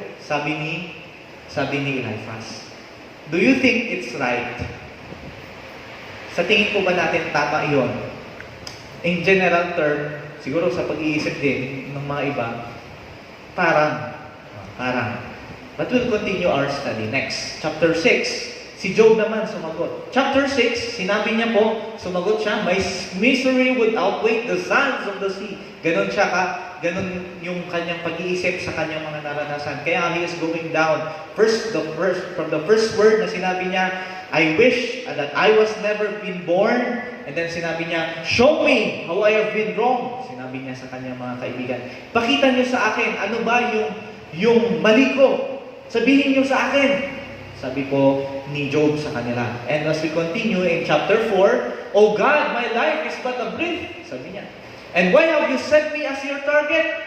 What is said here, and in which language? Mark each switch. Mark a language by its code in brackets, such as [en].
[tl] Sabi ni Eliphaz. [en] Do you think it's right? [tl] Sa tingin po ba natin tama iyon? [en] In general term, [tl] siguro sa pag-iisip din ng mga iba, parang. [en] But we'll continue our study. Next, chapter 6, [tl] si Job naman sumagot. [en] Chapter 6, [tl] sinabi niya po, sumagot siya, [en] "My misery would outweigh the sands of the sea." [tl] Ganon ganon yung kanyang pag-iisip sa kanyang mga naranasan. [en] Kaya he is going down. From the first word na sinabi niya, "I wish that I was never been born." And then [tl] sinabi niya, [en] "Show me how I have been wrong." [tl] Sinabi niya sa kanyang mga kaibigan, "Pakita niyo sa akin, ano ba yung mali ko? Sabihin niyo sa akin." Sabi po ni Job sa kanila. [en] And as we continue in chapter 4, "O God, my life is but a breath." [tl] Sabi niya. [en] "And why have you set me as your target?